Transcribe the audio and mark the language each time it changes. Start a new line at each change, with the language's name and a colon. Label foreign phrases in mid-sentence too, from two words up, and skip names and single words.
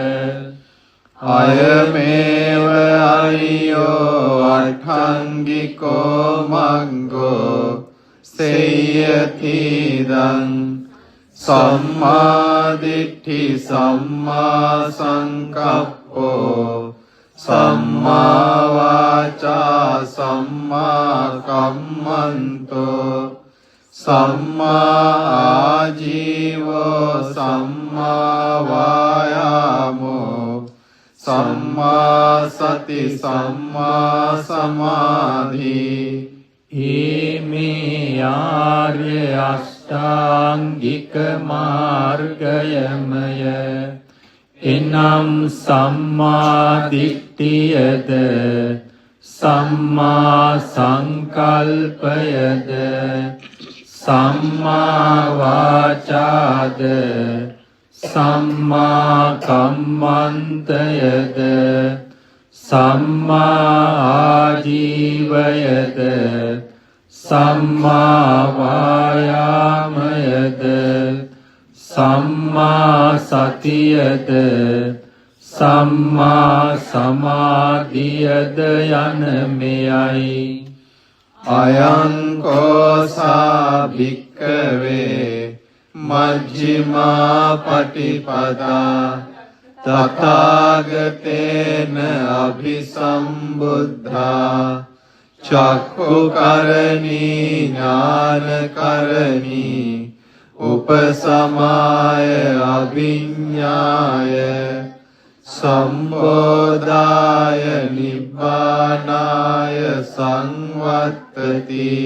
Pali: අයමේව අරියෝ අට්ඨංගිකෝ මග්ගෝ සේයතිදං සම්මා දිට්ඨි සම්මා සංකප්පෝ සම්මා වාචා සම්මා කම්මන්තෝ සම්මා ආජීවෝ සම්මා වායාමෝ සම්මා සති සම්මා සමාධි.
Sinhala: මේ ආර්ය අෂ්ටාංගික මාර්ගයමය. එනම් සම්මා දිට්ඨියද සම්මා සංකල්පයද සම්මා වාචාද සම්මා කම්මන්තයද සම්මා ආජීවයද සම්මා වායාමයද සම්මා සතියද සම්මා සමාධියද යන මෙයයි.
Pali: අයං කෝසා භික්ඛවේ මජ්ක්‍ධිමා පටිපදා තථාගතේන අභිසම්බුද්ධා චක්ඛුකරණී ඥානකරණී උපසමාය අවිඤ්ඤාය සම්බෝධාය නිබ්බානාය සංවත්තති.